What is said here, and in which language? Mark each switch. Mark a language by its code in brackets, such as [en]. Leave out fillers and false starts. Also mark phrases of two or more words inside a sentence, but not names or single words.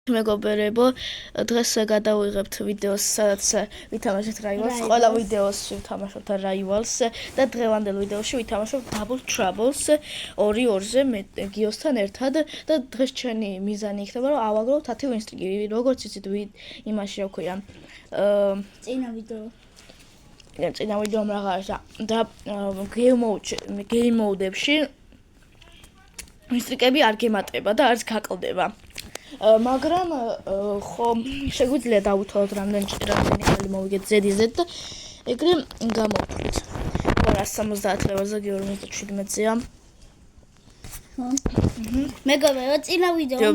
[ka] მეგობრებო, დღეს გადავიღებთ ვიდეოს, სადაც ვითამაშეთ Rivals. ყველა ვიდეოში ვთამაშობთ Rivals და დღევანდელ ვიდეოში ვითამაშობთ Double Troubles 2-2-ზე გიოსთან ერთად და დღეს ჩვენი მიზანი იქნება, რომ ავაგროვოთ 10 win-streak-ი. როგორც იცით, იმაში რა ქვია. წინა ვიდეომ რაღაცა და [en] game mode- [ka] ებში win-streak-ები არ გემატება და არც გაკლდება. მაგრამ ხომ შეგვიძლია დავითვალოთ რამდენი ხელი მოვიგეთ Z-ზე და ეგრე გამოვთვლით. 170 ლეველზე 217-ზეა. მეგობრებო, წინა ვიდეო